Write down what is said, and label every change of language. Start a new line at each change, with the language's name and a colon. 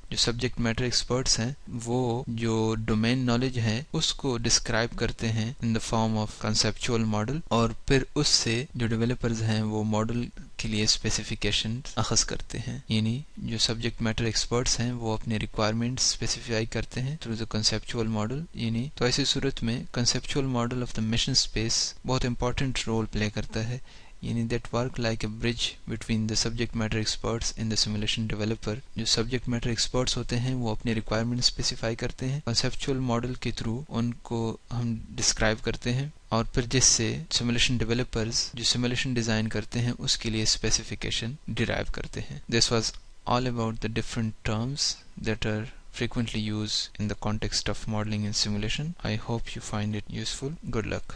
Urdu: جو subject matter experts ہیں وہ جو ڈومین نالج ہے اس کو ڈسکرائب کرتے ہیں
English: in the form of conceptual model,
Urdu: اور پھر اس سے جو ڈیولپرز ہیں وہ ماڈل کے لیے اسپیسیفیکیشن اخذ کرتے ہیں. یعنی جو سبجیکٹ میٹر ایکسپرٹس ہیں وہ اپنے ریکوائرمنٹس اسپیسیفائی کرتے ہیں
English: Through the conceptual model.
Urdu: یعنی تو ایسی صورت میں
English: conceptual model of the mission space
Urdu: بہت امپورٹنٹ رول پلے کرتا ہے.
English: یعنی that work like a bridge between the subject matter experts in the simulation developer.
Urdu: جو سبجیکٹ میٹر ایکسپرٹس ہوتے ہیں وہ اپنے ریکوائرمنٹ اسپیسیفائی کرتے ہیں، کنسیپچول ماڈل کے تھرو ان کو ہم ڈسکرائب کرتے ہیں، اور پھر جس سے سیمولیشن ڈیولپرز جو سیمولیشن ڈیزائن کرتے ہیں اس کے لیے اسپیسیفیکیشن ڈیرائیو کرتے ہیں.
English: This was all about the different terms that are frequently used in the context of modeling and simulation. I hope you find it useful. Good luck.